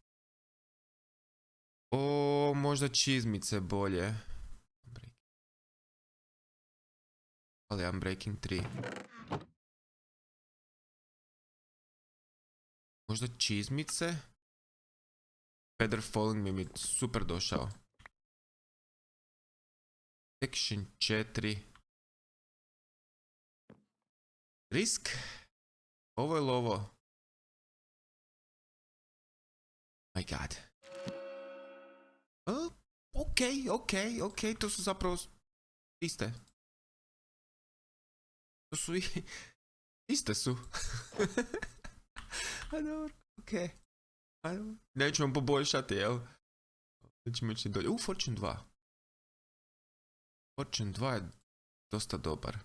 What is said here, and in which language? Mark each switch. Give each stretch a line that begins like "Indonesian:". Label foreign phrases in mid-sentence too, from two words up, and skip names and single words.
Croatian: Možda čizmice bolje. Ali Unbreaking 3. Možda čizmice. Feather Falling mi je super došao.
English: Section 4. Risk.
Croatian: Ovo je lovo.
English: My god.
Croatian: Ok, to su zapravo iste. To su iste su. A dobro, ok. Nećemo poboljšati, jel? Nećemo ići dolje. Fortune 2. Fortune 2 je dosta dobar.